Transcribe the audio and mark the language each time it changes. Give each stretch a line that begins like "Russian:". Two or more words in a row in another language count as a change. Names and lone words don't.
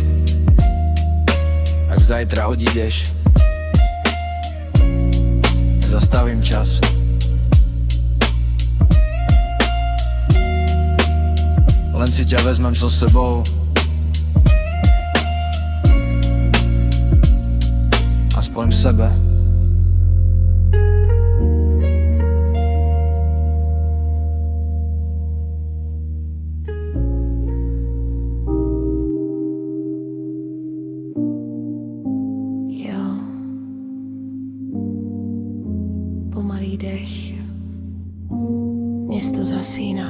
Slovak: ak zajtra odídeš, za zastavím čas. Len si ťa vezmem so sebou. Aspoň v sebe.
Czech: Jo, pomalý dech, město zasíná.